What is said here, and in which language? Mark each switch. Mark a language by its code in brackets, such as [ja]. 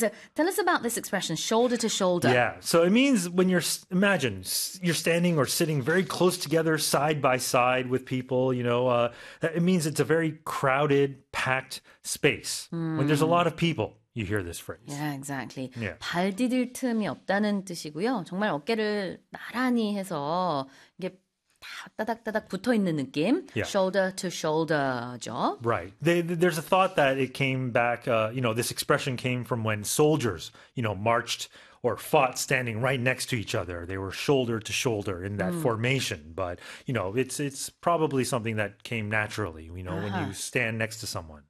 [en] So tell us about this expression, shoulder to shoulder. So it means when imagine you're standing or sitting very close together, side by side with people, it means it's a very crowded, packed space. When there's a lot of people, you hear this phrase. Yeah, exactly. [ko] 발 디딜 틈이 없다는 뜻이고요. 정말 어깨를 나란히 해서 이게 다 따닥따닥 붙어 있는 느낌. [en] Shoulder to shoulder죠. There's a thought that it came back, this expression came from when soldiers, marched or fought standing right next to each other. They were shoulder to shoulder in that formation. But, it's probably something that came naturally, when you stand next to someone.